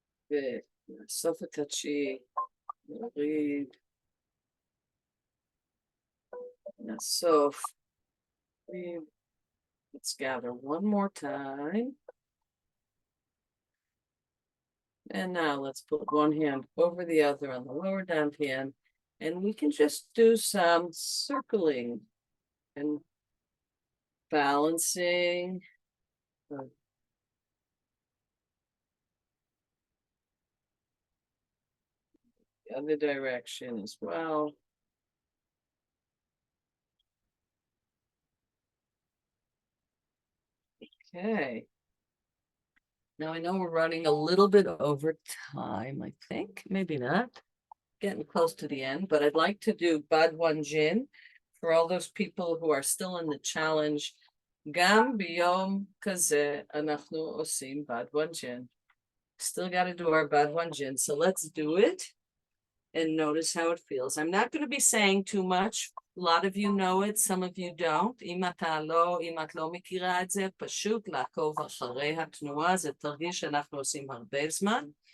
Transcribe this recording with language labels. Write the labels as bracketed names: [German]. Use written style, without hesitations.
[Hebrew] ולאסוף את הצ'י, נוריד, נאסוף. [English] Let's gather one more time. And now let's put one hand over the other on the lower down hand, and we can just do some circling and balancing. The other direction as well. Okay. Now I know we're running a little bit over time, I think, maybe not. Getting close to the end, but I'd like to do Badwan Jin for all those people who are still in the challenge. [Hebrew] Gam biyom kaze anachnu osim Badwan Jin. [English] Still got to do our Badwan Jin, so let's do it and notice how it feels. I'm not going to be saying too much. A lot of you know it, some of you don't. [Hebrew] אם את לא מכירה את זה, פשוט לעקוב אחרי התנועה, זה תרגיל שאנחנו עושים הרבה זמן.